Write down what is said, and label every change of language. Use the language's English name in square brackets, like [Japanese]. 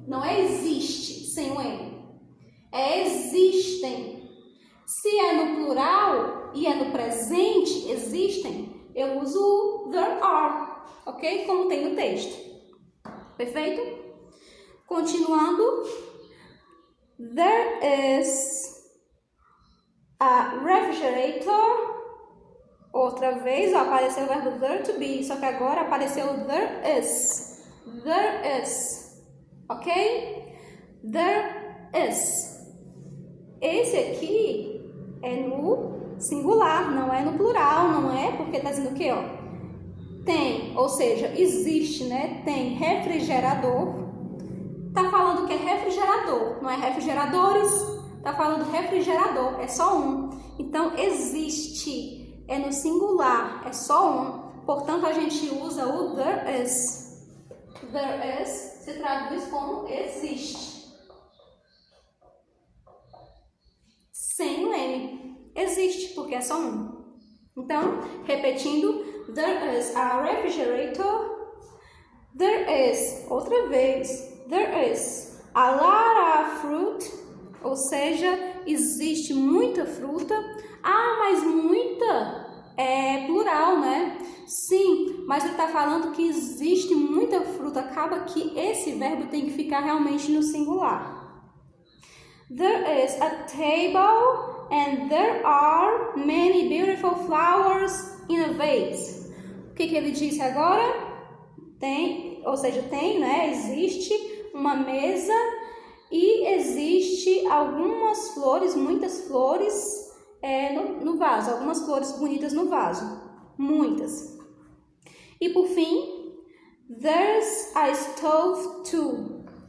[Portuguese] Não é existe sem o M. É existem. Se é no plural e é no presente, existem, eu uso o there are. Ok? Como tem no texto. Perfeito? Continuando. [English] There is a refrigerator. [Portuguese] Outra vez, ó, apareceu o verbo there to be, só que agora apareceu there is. [English] There is. Ok? There is. [Portuguese] Esse aqui é no singular, não é no plural, não é? Porque tá dizendo o quê, ó? Tem, ou seja, existe, né? Tem refrigerador. Tá falando que é refrigerador, não é refrigeradores. Tá falando refrigerador, é só um. Então, existe. É no singular, é só um. Portanto, a gente usa o there is. There is se traduz como existe. Sem o M. Existe, porque é só um. Então, repetindo, [English] there is a refrigerator. There is, [Portuguese] outra vez, [English] there is a lot of fruit. [Portuguese] Ou seja, existe muita fruta. Ah, mas muita é plural, né? Sim, mas ele está falando que existe muita fruta. Acaba que esse verbo tem que ficar realmente no singular. [English] There is a table and there are many beautiful flowers in a vase. [Portuguese] O que ele disse agora? Tem, ou seja, tem, né? Existe uma mesa e existe algumas flores, muitas flores no vaso, algumas flores bonitas no vaso, muitas. E por fim, [English] there's a stove too.